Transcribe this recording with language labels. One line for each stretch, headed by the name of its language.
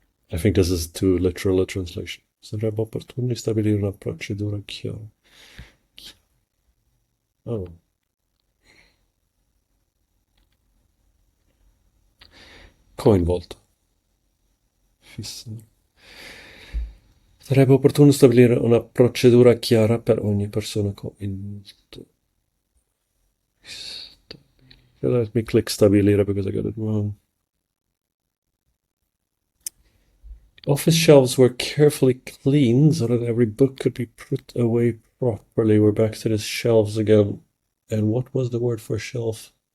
English: I think this is too literal a translation.
Italian: Sarebbe opportuno stabilire una procedura chiara.
English: Oh.
Italian: Coinvolta. Fissato. Sarebbe opportuno stabilire una procedura chiara per ogni persona coinvolta.
English: Let me click stabilire because I got it wrong. Office shelves were carefully cleaned so that every book could be put away properly. We're back to the shelves again. And what was the word for shelf?